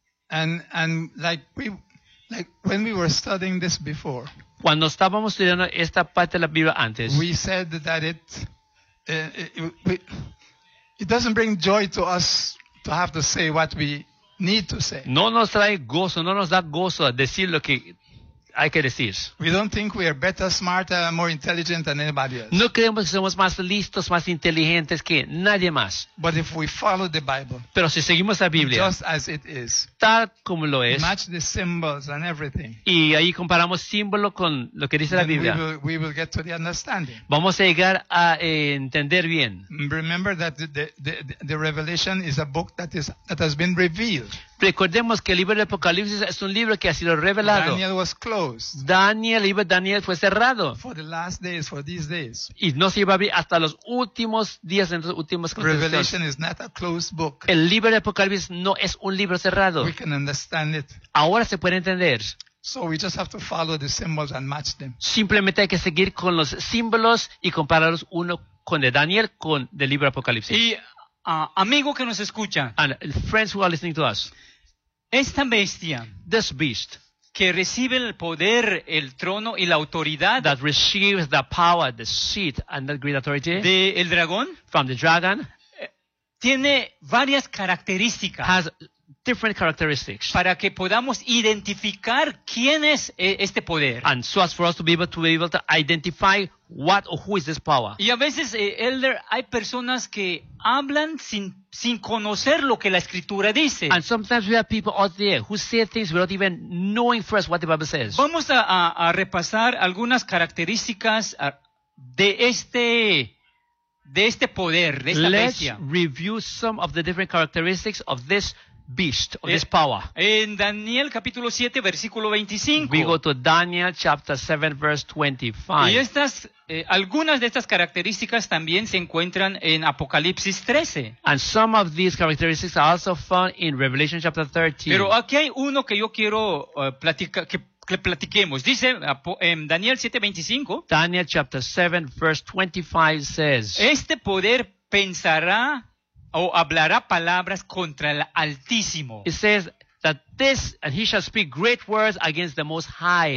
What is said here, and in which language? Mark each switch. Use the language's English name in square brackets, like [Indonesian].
[English] And like when we were studying this before, [Spanish] cuando estábamos estudiando esta parte de la Biblia antes, [English] we said that it doesn't bring joy to us to have to say what we need to say. [Spanish] No nos trae gozo, no nos da gozo decir lo que hay que decir. [English] We don't think we are better, smarter, more intelligent than anybody else. [Spanish] No creemos que somos más listos, más inteligentes que nadie más. [English] But if we follow the Bible, [Spanish] pero si seguimos la Biblia, [English] just as it is, [Spanish] tal como lo es, [English] match the symbols and everything, [Spanish] y ahí comparamos símbolo con lo que dice la Biblia, [English] we will get to the understanding. [Spanish] Vamos a llegar a entender bien. [English] Remember that the Revelation is a book that has been revealed. [Spanish] Recordemos que el libro de Apocalipsis es un libro que ha sido revelado. [English] Daniel was closed. [Spanish] Daniel fue cerrado. [English] For the last days, for these days. [Spanish] Y no se iba a abrir hasta los últimos días, en los últimos contextos. [English] Revelation is not a closed book. [Spanish] El libro de Apocalipsis no es un libro cerrado. [English] We can understand it. [Spanish] Ahora se puede entender. [English] So we just have to follow the symbols and match them. [Spanish] Simplemente hay que seguir con los símbolos y compararlos uno con el de Daniel con el del libro de Apocalipsis. Amigo que nos escucha. [English] And friends who are listening to us. [Spanish] Esta bestia. [English] This beast. [Spanish] Que recibe el poder, el trono y la autoridad. [English] That receives the power, the seat and the great authority. [Spanish] De el dragón. [English] From the dragon. [Spanish] Tiene varias características. [English] Has different characteristics. [Spanish] Para que podamos identificar quién es este poder. [English] And so as for us to be able to identify what or who is this power. [Spanish] Y a veces, Elder, hay personas que hablan sin conocer lo que la Escritura dice. [English] And sometimes we have people out there who say things without even knowing first what the Bible says. [Spanish] Vamos a repasar algunas características de este poder, de esta [English] Let's [Spanish] bestia. [English] Let's review some of the different characteristics of this beast, of this power. [Spanish] En Daniel capítulo 7, versículo 25. [English] We go to Daniel chapter 7, verse 25. [Spanish] Y estas, algunas de estas características también se encuentran en Apocalipsis 13. [English] And some of these characteristics are also found in Revelation chapter 13. [Spanish] Pero aquí hay uno que yo quiero que platiquemos. Dice en Daniel 7, 25. [English] Daniel chapter 7, verse 25 says, [Spanish] este poder pensará o hablará palabras contra el Altísimo. [English] It says that this, and he shall speak great words against the Most High.